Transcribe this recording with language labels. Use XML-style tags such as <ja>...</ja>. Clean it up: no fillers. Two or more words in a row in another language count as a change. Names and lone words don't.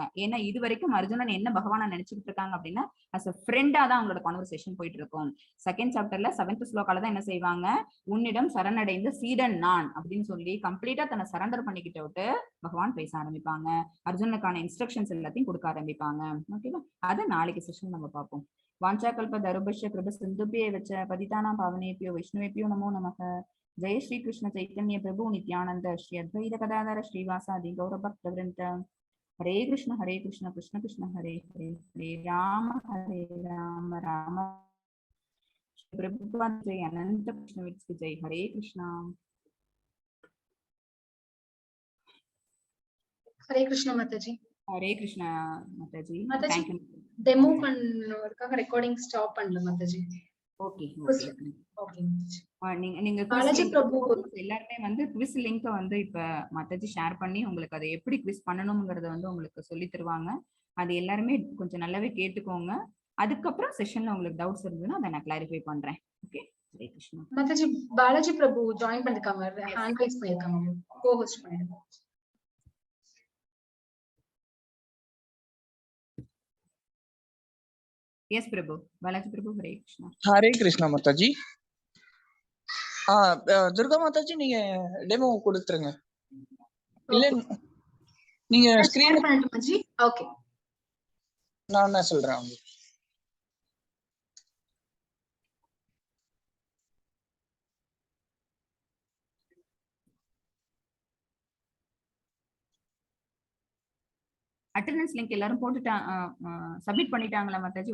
<ta>ஏன்னா இது வரைக்கும் அர்ஜுனன் என்ன பகவானை நினைச்சுட்டு இருக்காங்க அப்படின்னா</ta> <en>as a friendா</en> <ta>தான் அவங்களோட கான்வர்சேஷன் போயிட்டு இருக்கும்.</ta> <en>second chapterல</en> <ta>7th ஸ்லோகால தான் என்ன செய்வாங்க, உன்னிடம் சரணடைந்து சீடன் நான் அப்படின்னு சொல்லி கம்ப்ளீட்டா தன்னை சரண்டர் பண்ணிக்கிட்டு விட்டு பகவான் பேச ஆரம்பிப்பாங்க, அர்ஜுனனுக்கான இன்ஸ்ட்ரக்ஷன்ஸ் எல்லாத்தையும் கொடுக்க ஆரம்பிப்பாங்க. ஓகேவா? அதை நாளைக்கு செஷன் நம்ம பார்ப்போம்.</ta> <sa>वाञ्छाकल्पतरुभ्यश्च कृपसिन्धुभ्येव च पतितानां पावनेभ्यो वैष्णवेभ्यो नमो नमः। जय श्री कृष्ण चैतन्य प्रभु नित्यानंद श्री अद्वैत गदाधर श्रीवासादि गौरभक्तवृन्द। हरे कृष्ण कृष्ण कृष्ण हरे हरे, हरे राम राम प्रभुपाद जय, अनंत कृष्ण वित्स जय। हरे कृष्णा। हरे कृष्ण माताजी। हरे कृष्णा माताजी। माताजी</sa> <en>Thank you.</en> <ta>डेमो பண்ணதுக்காக</ta> <en>recording stop</en> <ta>பண்ணல மாதாஜி.</ta> <en>okay okay</en> <ta>ஓகே. நீங்க பாலாஜி பிரபு எல்லாருமே வந்து</ta> <en>quiz link</en> <ta>வந்து இப்ப மாதாஜி ஷேர் பண்ணி உங்களுக்கு அதை எப்படி குவிஸ் பண்ணணும்ங்கறத வந்து உங்களுக்கு சொல்லி தருவாங்க. அது எல்லாருமே கொஞ்சம் நல்லாவே கேட்டுக்கோங்க. அதுக்கப்புறம் செஷன்ல உங்களுக்கு டவுட்ஸ் இருந்ததுன்னா அதை நான் கிளாரிஃபை பண்றேன். ஓகே.</ta> <sa>हरे कृष्णा.</sa> <ta>மாதாஜி பாலாஜி பிரபு ஜாயின் பண்ணிருக்காங்க,</ta> <en>hand raise</en> <ta>பண்ணிருக்காங்க, கோ-ஹோஸ்ட் பண்ணிருக்காங்க.</ta> <en>Yes, Prabhu.</en> <sa>बालाजी प्रभु, हरे कृष्ण. हरे कृष्ण, माताजी.</sa> <ta>துர்கா மாதாஜி நீங்க டெமோ கொடுத்துருங்க. இல்ல நீங்க ஸ்கிரீன் பண்ணட்டுமாஜி? ஓகே. நான் என்ன சொல்றேன் உங்களுக்கு.</ta> <en>attendance link</en> <ta>எல்லாரும் போட்டுட்டாங்க, சப்மிட் பண்ணிட்டாங்களா மாதாஜி?</ta>